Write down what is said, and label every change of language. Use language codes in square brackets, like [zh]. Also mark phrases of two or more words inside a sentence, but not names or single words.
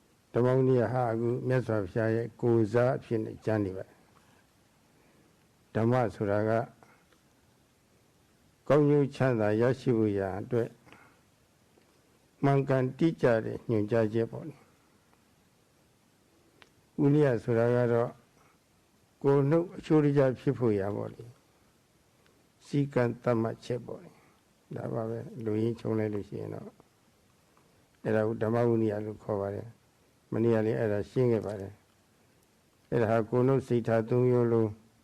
[my] ဓမ္မ ဝိနည်း ဟာ အခု မြတ်စွာ ဘုရား ရဲ့ ကိုယ် စား အဖြစ် နဲ့ ကျန် နေ ပါ. Dhamma ဆိုတာကကောင်းကျိုးချမ်းသာရရှိဖို့ရာအတွက်မှန်ကန်တိကျတဲ့ညွှန်ကြားချက်ပေါ့လေ ဝိနည်းဆိုတာကတော့ကိုယ်နှုတ်အချိုးရဖြစ်ဖို့ရာပေါ့လေစီကံတတ်မှတ်ချက်ပေါ့လေဒါပါပဲလူရင်းချုံလိုက်လို့ရှိရင်တော့အဲ့ဒါကိုဓမ္မဝိနည်းလို့ခေါ်ပါတယ်မနေ့ကလေးအဲ့ဒါရှင်းခဲ့ပါတယ်အဲ့ဒါဟာကိုယ်နှုတ်စိတ်ထားသုံးမျိုးလုံး